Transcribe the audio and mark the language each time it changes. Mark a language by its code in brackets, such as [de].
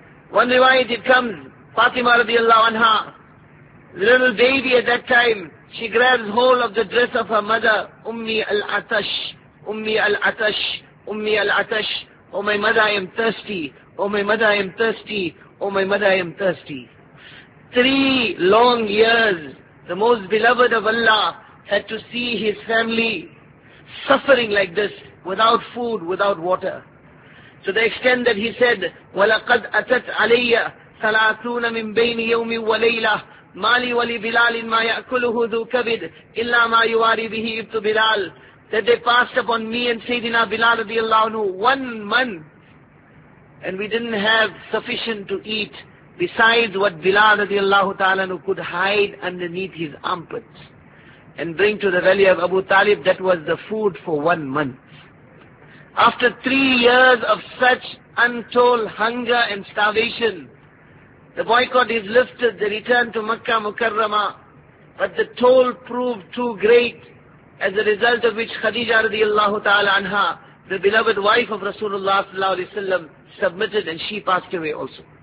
[en] One riwayat it comes, Fatima radiallahu anha, little baby at that time, she grabs hold of the dress of her mother, [ar] Ummi al-Atash, Ummi al-Atash, Ummi al-Atash, [en] oh my mother I am thirsty, oh my mother I am thirsty, oh my mother I am thirsty. 3 long years, the most beloved of Allah had to see his family suffering like this, without food, without water. To the extent that he said, [ar] وَلَقَدْ أَتَتْ عَلَيَّ ثَلَاثُونَ مِنْ بَيْنِ يَوْمِ وَلَيْلَهِ مَا لِي وَلِبِلَالٍ مَا يَأْكُلُهُ ذُو كَبِدْ إِلَّا مَا يُوَارِ بِهِ إِبْتُ بِلَالٍ. [en] That they passed upon me and Sayyidina Bilal radiallahu anhu 1 month, and we didn't have sufficient to eat besides what Bilal radiallahu ta'ala anhu could hide underneath his armpits and bring to the valley of Abu Talib. That was the food for 1 month. After 3 years of such untold hunger and starvation, the boycott is lifted, they return to Makkah Mukarrama, but the toll proved too great, as a result of which Khadija radiallahu ta'ala anha, the beloved wife of Rasulullah sallallahu alayhi wa sallam, submitted and she passed away also.